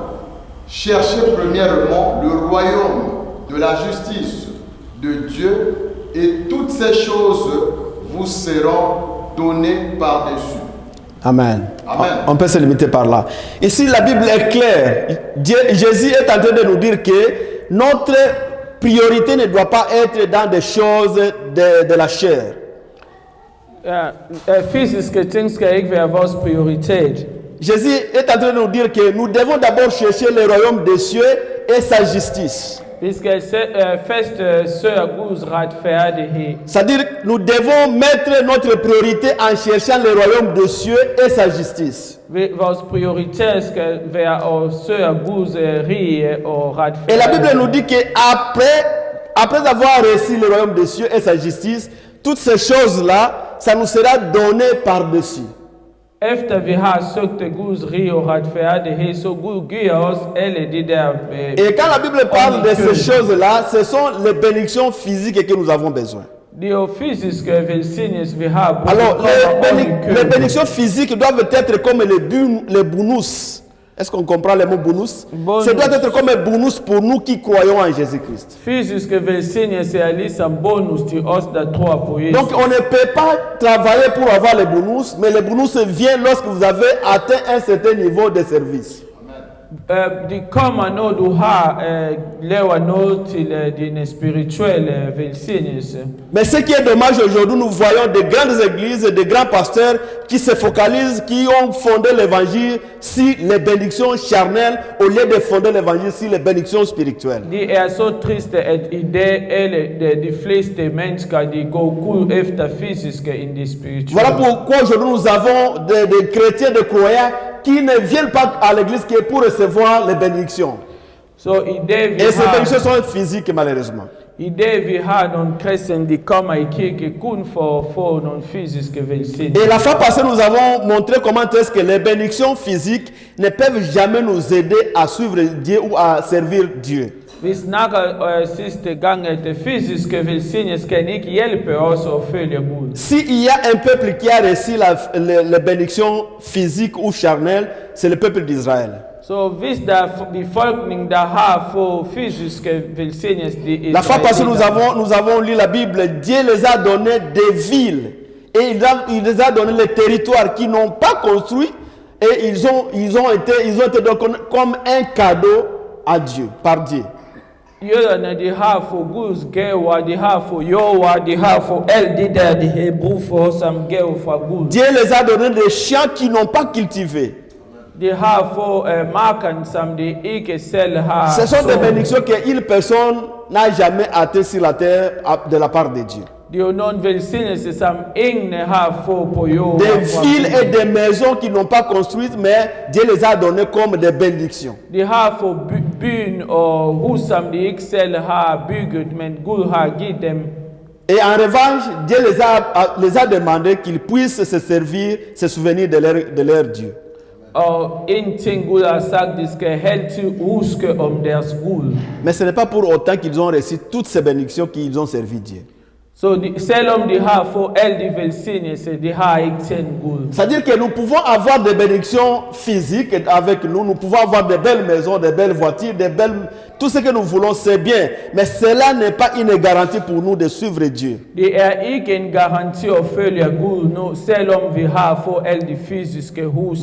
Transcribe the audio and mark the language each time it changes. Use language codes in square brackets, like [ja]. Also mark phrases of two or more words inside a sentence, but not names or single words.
[fr] Cherchez premièrement le royaume de la justice de Dieu et toutes ces choses vous seront données par-dessus. Amen. Amen. On peut se limiter par là. Ici, la Bible est claire. Jésus est en train de nous dire que notre priorité ne doit pas être dans des choses de la chair. [da] Fysiske ting skal ikke være vores prioritet. [fr] Jésus est en train de nous dire que nous devons d'abord chercher le royaume des cieux et sa justice. [da] Vi skal først søge Guds retfærdighed. [fr] C'est-à-dire nous devons mettre notre priorité en cherchant le royaume des cieux et sa justice. [da] Vores prioritet skal være at søge Guds rige og retfærdighed. [fr] Et la Bible nous dit qu'après avoir reçu le royaume des cieux et sa justice, toutes ces choses-là, ça nous sera donné par-dessus. [da] Efter vi har søgt Guds rige og retfærdighed, så Gud giver os alle de der. [fr] Et quand la Bible parle de ces choses-là, ce sont les bénédictions physiques que nous avons besoin. [da] Det er jo fysiske velsignelser, vi har. [fr] Alors, les bénédictions physiques doivent être comme les bonus. Est-ce qu'on comprend le mot bonus? Ça doit être comme un bonus pour nous qui croyons en Jésus-Christ. [da] Fysiske velsignelser er ligesom bonus til os, der tror på Jesus. [fr] Donc, on ne peut pas travailler pour avoir les bonus, mais les bonus viennent lorsque vous avez atteint un certain niveau de service. [da] De kommer, når du har lavet noget til dine spirituelle velsignelse. [fr] Mais ce qui est dommage aujourd'hui, nous voyons de grandes églises, de grands pasteurs qui se focalisent, qui ont fondé l'évangile sur les bénédictions charnelles au lieu de fonder l'évangile sur les bénédictions spirituelles. [da] Det er så trist, at i dag alle de fleste mennesker, de går kun efter fysiske end de spirituelle. [fr] Voilà pourquoi aujourd'hui nous avons des chrétiens, des croyants qui ne viennent pas à l'église que pour recevoir les bénédictions. [da] Så i dag vi [fr] Et ces [da] har, [fr] bénédictions sont physiques malheureusement. [da] i dag vi har nogle kristne, de kommer i kirke kun for at få nogle fysiske velsignelser. [fr] Et la fois passée, nous avons montré comment est-ce que les bénédictions physiques ne peuvent jamais nous aider à suivre Dieu ou à servir Dieu. [da] Vi snakker sidste gang, at det fysiske velsignelse kan ikke hjælpe os at følge Gud. [fr] S'il y a un peuple qui a reçu les bénédictions physiques ou charnelles, c'est le peuple d'Israël. [da] Så hvis der er befolkning, der har fået fysiske velsignelse, det er [fr] La fois passée, nous avons lu la Bible. Dieu les a donné des villes et il les a donné les territoires qu'ils n'ont pas construits et ils ont été donnés comme un cadeau à Dieu, par Dieu. [da] Jøderne, de har fået Guds gaver, de har fået jord, de har fået alt det der, de har brug for som gave fra Gud. [fr] Dieu les a donné des champs qu'ils n'ont pas cultivés. [da] De har fået marken, som de ikke selv har. [fr] Ce sont des bénédictions qu'une personne n'a jamais atteint sur la terre de la part de Dieu. [da] Det er jo nogle velsignelser, som ingen har fået på jorden. [fr] Des villes et des maisons qu'ils n'ont pas construites, mais Dieu les a données comme des bénédictions. [da] De har fået byen og hus, som de ikke selv har bygget, men Gud har givet dem. [fr] Et en revanche, Dieu les a demandé qu'ils puissent se servir, se souvenir de leur Dieu. [da] Og en ting Gud har sagt, de skal altid huske om deres Gud. [fr] Mais ce n'est pas pour autant qu'ils ont reçu toutes ces bénédictions qu'ils ont servi Dieu. Så selvom de har fået alle de velsignelser, de har ikke tjent Gud. C'est-à-dire que nous pouvons avoir des bénédictions physiques avec nous pouvons avoir des belles maisons, des belles voitures, tout ce que nous voulons, c'est bien. Mais cela n'est pas une garantie pour nous de suivre Dieu. [da] Det er ikke en garanti at følge Gud nu, selvom vi har fået alle de fysiske hus.